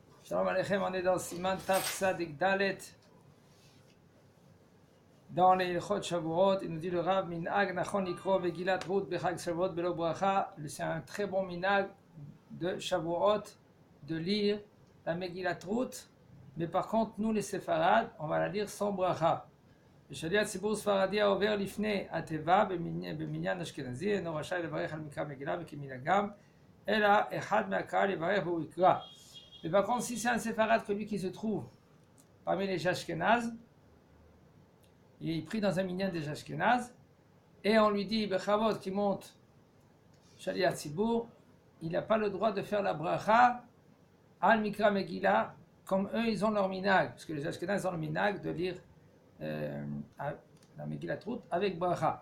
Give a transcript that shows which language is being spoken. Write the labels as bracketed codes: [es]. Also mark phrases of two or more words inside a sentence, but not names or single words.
[he] שלום עליכם, [fr] on est dans [he] סימן תו צדי דלת, [fr] dans les [he] הלכות שבועות. [fr] Il nous dit le Rav [he] מנהג נכון לקרוא במגילת רות בחג שבועות בלא ברכה. [fr] C'est un très bon minhag de Shavuot de lire la Megillat Rut, mais par contre, nous les Séfarades, on va la lire sans bracha. [he] ושליח ציבור ספרדי העובר לפני התיבה במניין אשכנזי אינו רשאי לברך על מקרא מגילה וכמנהגם אלא אחד מהקהל יברך והוא יקרא. [fr] Mais par contre, si c'est un séfarade que lui qui se trouve parmi les Ashkénazes, il est pris dans un minyan des Ashkénazes, et on lui dit, Bechavot qui monte [he] שליח ציבור, [fr] il n'a pas le droit de faire la bracha [he] על מקרא מגילה, [fr] comme eux ils ont leur minhag, parce que les Ashkénazes ont le minhag de lire la Megillat Rut avec bracha.